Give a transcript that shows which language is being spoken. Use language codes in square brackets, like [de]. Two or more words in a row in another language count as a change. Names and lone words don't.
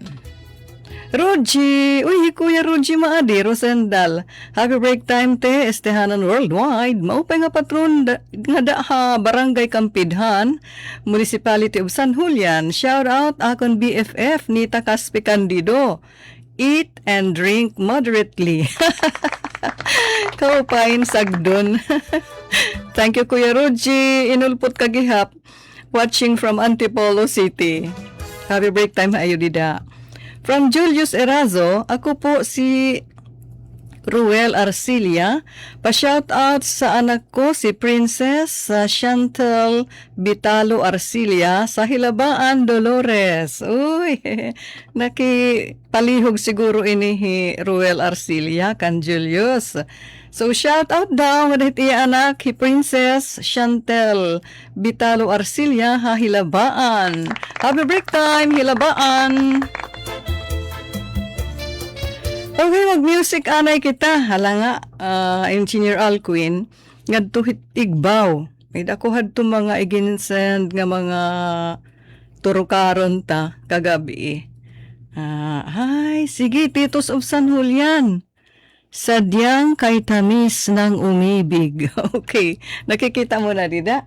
[war] Roji! Uy, Kuya Roji Maadi, Rosendal. [en] Happy break time [war] te, estehanan worldwide. Maupay nga patron nga ha Barangay Kampidhan, [en] Municipality of [war] San Julian. [en] Shout out [war] akon BFF Nita Caspi Candido. [en] Eat and drink moderately. [war] Kaupain sagdon. [en] Thank you [war] Kuya Roji. Inulpot kagihap. [en] Watching from Antipolo City. Happy break time [war] ayo dida. [tl] From Julius Erazo, ako po si Ruel Arcilia. Pa-shout out sa anak ko si Princess Chantal Vitalo Arcilia sa Hilabaan, Dolores. [war] Uy, nakipalihog siguro ini Ruel Arcilia kan Julius. So [en] shout out [war] daw nga iya anak hi Princess Chantal Vitalo Arcilia ha Hilabaan. [en] Happy break time [war] Hilabaan. Okay, mag-music anay kita. Hala nga, Engineer Alcuin, ngadto hit igbaw. May dako hadto mga iginsend nga mga turukaron ta kagabi. Hi, sige, Titos of San Julian. [tl] Sadyang kay tamis ng umibig. Okay, nakikita mo na, dida?